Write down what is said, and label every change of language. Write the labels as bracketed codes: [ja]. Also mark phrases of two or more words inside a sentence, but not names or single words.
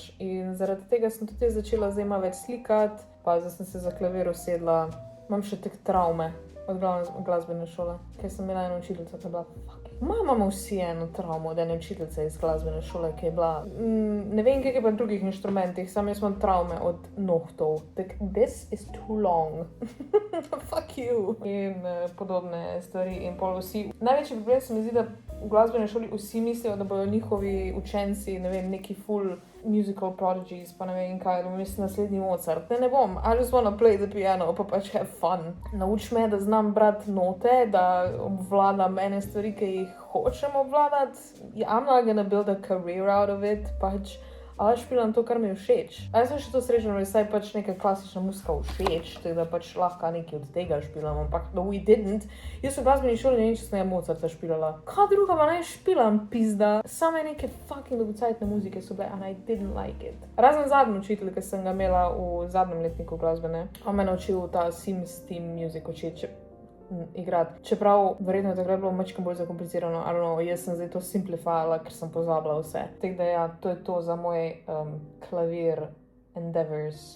[sl] In zaradi tega sem tudi začela zdaj malo več slikati, pa zdaj sem se za klavir usedla. Imam še tek travme od glasbene šole, ker sem imela eno učiteljico, ki je bila imamo vsi eno travmo od ene učiteljice iz glasbene šole, ki je bila, ne vem, kaj je pa drugih inštrumentih, samo jaz imam travme od nohtov. [en] This is too long. Fuck you. [sl] In podobne stvari. In pol vsi. Največji problem se mi zdi, da v glasbene šoli vsi mislijo, da bodo njihovi učenci, ne vem, neki full [en] musical prodigies, [sl] pa ne vem kaj, da bom jaz naslednji Mozart. Ne bom. [en] I just wanna play the piano, [sl] pa pač [en] have fun. [sl] Nauč me, da znam brati note, da obvladam ene stvari, ki jih hočem obvladati. [en] I'm not gonna build a career out of it, [sl] pač. Ali špilam to, kar mi je všeč. A jaz sem še to srečen, da je saj pač neka klasična muzika všeč, tako da pač lahko nekaj od tega špilam, ampak no, [en] we didn't. [sl] Jaz v glasbeni šoli ne vem, če sem Mozarta špilala. Kaj druga pa naj špilam, pizda? Same neke fucking dolgocajtne muzike so bile, [en] and I didn't like it. [sl] Razen zadnji učitelj, ki sem ga imela v zadnjem letniku glasbene, on me naučil ta Sims Team Music učiti igrati. Čeprav verjetno je takrat bilo mačkam bolj zakomplicirano, ali no, jaz sem zdaj to simplifala, ker sem pozabila vse. Tako da ja, to je to za moj klavir endeavors.